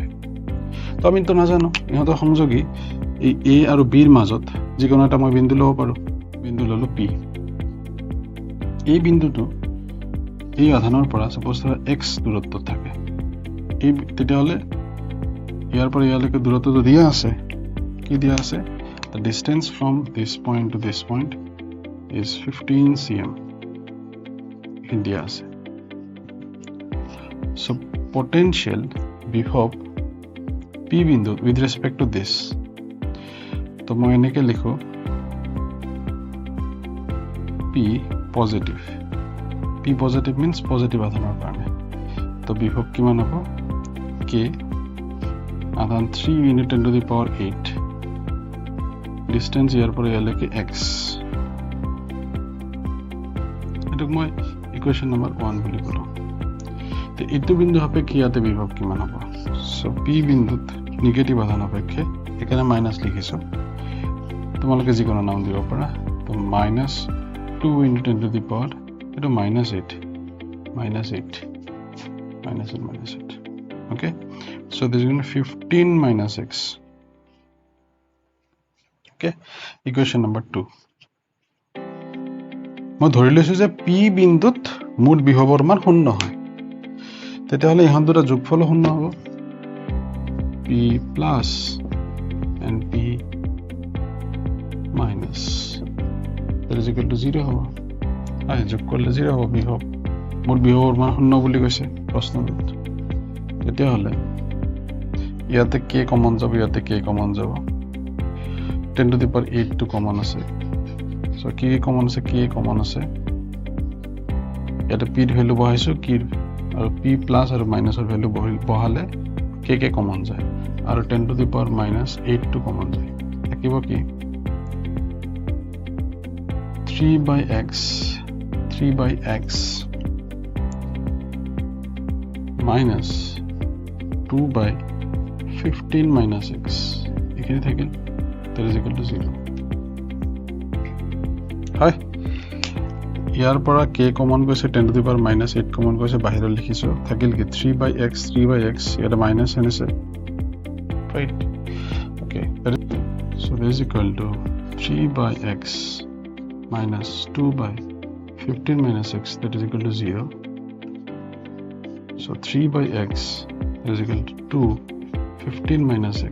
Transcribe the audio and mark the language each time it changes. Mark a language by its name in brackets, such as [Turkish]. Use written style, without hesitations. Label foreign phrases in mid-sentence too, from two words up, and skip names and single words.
[Assamese] তো আমি তো নাজানো, ইহঁতৰ সংযোগী এই A আৰু B ৰ মাজত যিকোনো এটা মই বিন্দু ল'ব পাৰোঁ। বিন্দু ল'লো P। এই বিন্দুটো এই আধানৰ পৰা সাপোজ x দূৰত্বত থাকে, এই তেতিয়াহ'লে ইয়াৰ পৰা ইয়ালৈকে দূৰত্বটো দিয়া আছে, কি দিয়া আছে? [English] The distance from this point to this point is 15 cm. [Assamese] দিয়া আছে। [English] So potential [Assamese] বিভৱ P বিন্দু [English] with respect to this, [Assamese] তো মই এনেকে লিখো P positive. [English] P positive means positive [Assamese] আধানৰ কাৰণে। তো বিভৱ কিমান হ'ব? K আধান 3 × 10⁸ ডিস্টেন্স ইয়াৰ পৰা ইয়ালৈকে x। এটোক মই [English] equation number [Assamese] 1 বুলি ক'লো। তো এইটো বিন্দু সাপেক্ষে ইয়াতে বিভৱ কিমান হ'ব? সো P বিন্দুত নিগেটিভ আধান সাপেক্ষে এখানে মাইনাস লিখিছো, তোমালোকে যিকোনো নাম দিব পাৰা। তো -2 × 10⁻, এটা -8, [English] okay, so this is going to 15 - x, okay, equation number 2. [Assamese] মই ধৰি লৈছো যে P বিন্দুত মুঠ বিভৱৰ মান 0 হয়, তেতিয়াহ'লে ইহঁত দুটা যোগফল 0 হ'ব, [English] P plus and P minus, that is equal to 0 হ'ব। [Assamese] যোগ কৰিলে 0 হ'ব বিভৱ, মুঠ বিভৱৰ মান 0 বুলি কৈছে প্ৰশ্নটোত। তেতিয়াহ'লে ইয়াতে k কমন যাব, ইয়াতে k কমন যাব, 10⁸ টো কমন আছে, সো k কমন আছে, k কমন আছে, ইয়াতে p ৰ ভ্যালু বহাইছো, k আৰু p প্লাস আৰু মাইনাসৰ ভ্যালু বহালে k কমন যায়, আৰু 10⁻⁸ টো কমন যায়, থাকিব কি 3/x [English] minus 2/15 - x, [Assamese] এখানে থাকিল, [English] that is equal to 0 হয়। [Assamese] ইয়াৰ পৰা k কমন গৈছে, 10⁻⁸ কমন গৈছে, বাহিৰত লিখিছো, থাকিল কি 3/x, ইয়াতে মাইনাস আনিছে, [English] right, okay, so this is equal to 3/x minus 2/15 - x, that is equal to 0. So 3/x is equal to 2/15 - x.